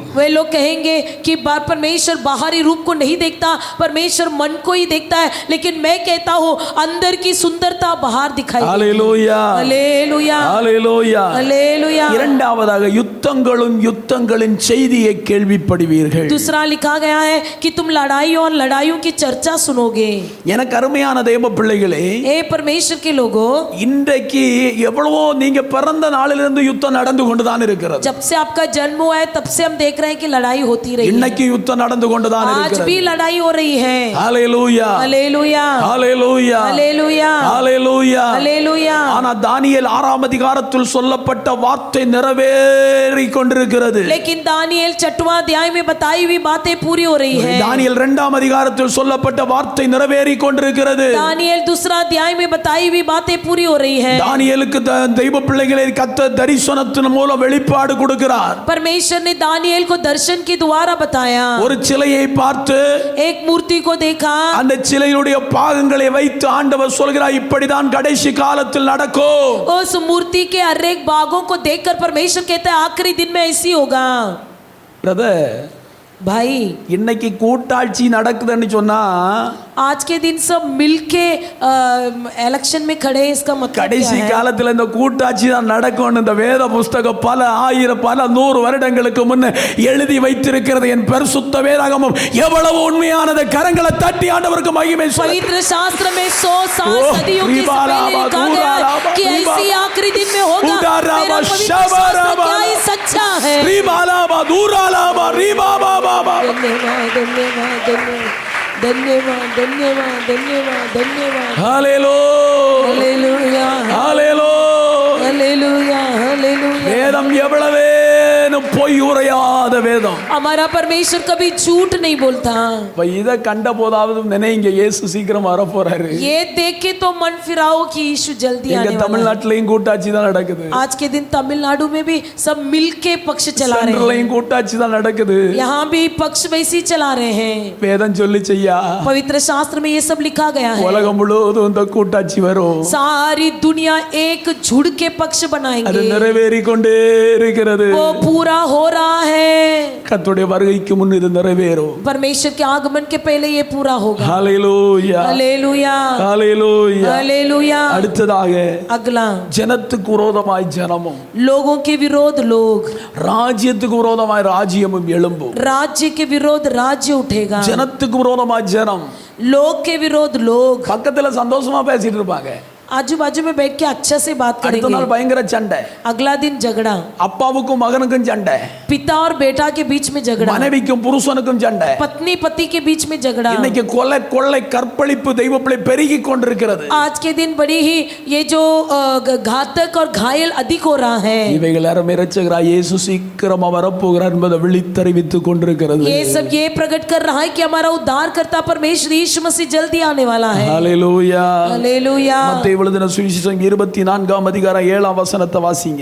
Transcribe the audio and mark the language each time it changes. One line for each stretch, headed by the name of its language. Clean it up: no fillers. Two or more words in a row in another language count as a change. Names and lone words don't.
Hindi: वे लोग कहेंगे कि परमेश्वर बाहरी रूप को नहीं देखता, परमेश्वर मन को ही देखता है, लेकिन मैं कहता हूँ अंदर की सुंदरता बाहर दिखाई.
Tamil: ஹalleluya.
Hindi: हालेलुया.
Tamil: ஹalleluya.
Hindi: हालेलुया.
Tamil: இரண்டாவதாக யுத்தங்களின் செய்தியை கேள்விப்படுவீர்கள்.
Hindi: दूसरा लिखा गया है कि तुम लड़ाइयों और लड़ाइयों की चर्चा सुनोगे.
Tamil: எனக்கு அருமையான தேவ பிள்ளைகளே,
Hindi: हे परमेश्वर के लोगों,
Tamil: இன்றைக்கு எவ்வளவோ நீங்க பிறந்த நாளிலிருந்து யுத்தம் நடந்து கொண்டுதான் இருக்கிறது.
Hindi: जब से आपका जन्म हुआ है तब से हम देख रहे हैं कि लड़ाई होती रही है.
Tamil: இன்னைக்கு யுத்தம் நடந்து கொண்டுதான்
Hindi: आज
Tamil: இருக்கிறது.
Hindi: भी लड़ाई हो रही है.
Tamil: ஹalleluya.
Hindi: हालेलुया.
Tamil: ஹalleluya.
Hindi: हालेलुया.
Tamil: ஹalleluya.
Hindi: हालेलुया.
Tamil: ஆனா தானியேல் 6ஆம் அதிகாரத்தில் சொல்லப்பட்ட வார்த்தை நிறைவேறி கொண்டிருக்கிறது.
Hindi: लेकिन दानियेल 6वां अध्याय में बताई हुई बातें पूरी हो रही है.
Tamil: தானியேல் 2ஆம் அதிகாரத்தில் சொல்லப்பட்ட வார்த்தை நிறைவேறி கொண்டிருக்கிறது.
Hindi: दानियेल दूसरा अध्याय में बताई हुई बातें पूरी हो रही है.
Tamil: தானியேலுக்கு தெய்வ பிள்ளைகளை கர்த்தர் தரிசனத்தின் மூலம் வெளிப்பாடு கொடுக்கிறார்.
Hindi: परमेश्वर ने दानियेल को दर्शन के द्वारा बताया.
Tamil: ஒரு சிலையை பார்த்து
Hindi: एक मूर्ति को देखा.
Tamil: அந்த சிலையுடைய பாகங்களை வைத்து ஆண்டவர் சொல்கிறார், இப்படிதான் கடைசி காலத்தில் நடக்கும்.
Hindi: उस मूर्ति के हर एक भागों को देखकर परमेश्वर कहता है आखिरी दिन में ऐसी होगा.
Tamil: பிரதர்,
Hindi: भाई
Tamil: இன்னைக்கு கூட்டாட்சி நடக்குதுன்னு சொன்னா
Hindi: आज के दिन सब मिलके इलेक्शन में खड़े हैं, इसका मतलब क्या
Tamil: கடைசி
Hindi: है?
Tamil: காலத்துல இந்த கூட்டாட்சி தான் நடக்கும். இந்த வேத புஸ்தகம் பல ஆயிரம் பல 100 வருடங்களுக்கு முன்ன எழுதி வைத்திருக்கிறது. என் பரிசுத்த வேதாகமம் எவ்வளவு உண்மையானது. கரங்களை தட்டி ஆண்டவருக்கு மகிமை சொல்லுங்க.
Hindi: पवित्र शास्त्र में 100 साल ओह, सदियों के से पहले लिखा गया है कि ऐसी आखिरी दिन में होगा। मेरा पवित्र शास्त्र क्या ही सच्चा है। रीबालाबा दूरालाबा रीबाबाबा धन्यवाद धन्यवाद धन्यवाद धन्यवाद धन्यवाद धन्यवाद धन्यवाद हालेलुया हालेलुया हालेलुया हालेलुया हालेलुया।
Tamil: வேதம் எவ்வளவேனும் பொய் உரையாத வேதம்.
Hindi: हमारा परमेश्वर कभी झूठ नहीं बोलता।
Tamil: இப்ப இதை கண்ட போதாவது நினைங்க இயேசு சீக்கிரம் வர போறாரு.
Hindi: ये देख के तो मन फिराओ कि यीशु जल्दी
Tamil: எங்க
Hindi: आने वाला है।
Tamil: தமிழ்நாட்டிலையும் கூட்டாட்சி தான் நடக்குது.
Hindi: आज के दिन तमिलनाडु में भी सब मिलके पक्ष चला रहे हैं।
Tamil: சென்ட்ரலையும் கூட்டாட்சி தான் நடக்குது.
Hindi: यहाँ भी पक्ष वैसे ही चला रहे हैं।
Tamil: வேதம் சொல்லி செய்யா
Hindi: पवित्र शास्त्र में ये सब लिखा गया है।
Tamil: உலகம் முழுவதும் இந்த கூட்டாட்சி வரும்.
Hindi: सारी दुनिया एक झुंड के पक्ष
Tamil: அது
Hindi: बनाएंगे।
Tamil: நிறைவேறி கொண்டே இருக்கிறது.
Hindi: वो पूरा हो रहा है।
Tamil: கர்த்தருடைய வருகைக்கு முன் இது நிறைவேறும்.
Hindi: परमेश्वर के आगमन के पहले ये पूरा होगा।
Tamil: ஹalleluya
Hindi: हालेलुया
Tamil: ஹalleluya.
Hindi: हालेलुया।
Tamil: அடுத்ததாக
Hindi: अगला,
Tamil: ஜனத்துக்கு விரோதமாய் ஜனமும்
Hindi: लोगों के विरोध लोग,
Tamil: ராஜ்யத்துக்கு விரோதமாய் ராஜ்யமும் எழும்பும்.
Hindi: राज्य के विरोध राज्य उठेगा।
Tamil: ஜனத்துக்கு விரோதமாய் ஜனம்.
Hindi: लोग के विरोध लोग।
Tamil: பக்கத்துல சந்தோஷமா பேசிட்டு இருப்பாங்க.
Hindi: आजू बाजू में बैठ के अच्छा से बात
Tamil: அடுத்த
Hindi: करेंगे।
Tamil: நாள் பயங்கர சண்டை.
Hindi: अगला दिन झगड़ा,
Tamil: அப்பாவுக்கும் மகனுக்கும் சண்டை.
Hindi: पिता और बेटा के बीच में झगड़ा,
Tamil: மனைவிக்கும் புருஷனுக்கும் சண்டை.
Hindi: पत्नी पति के बीच में झगड़ा।
Tamil: இன்னைக்கு கொலை கொள்ளை கற்பழிப்பு தெய்வப்பிள்ளை பெருகி கொண்டிருக்கிறது.
Hindi: आज के दिन बड़ी ही ये जो घातक और घायल अधिक हो रहा है।
Tamil: இவைகள் அருமை இரட்சகராய் இயேசு சீக்கிரமா வரப்போகிறார் என்பதை விழித்தறிவித்துக் கொண்டிருக்கிறது.
Hindi: ये सब ये प्रकट कर रहा है कि हमारा उद्धारकर्ता परमेश्वर यीशु मसीह जल्दी आने वाला है।
Tamil: ஹalleluya
Hindi: हालेलुया।
Tamil: மத்தேயு எழுதின சுவிசேஷம் 24ஆம் அதிகாரம் 7ஆம் வசனத்தை வாசிங்க.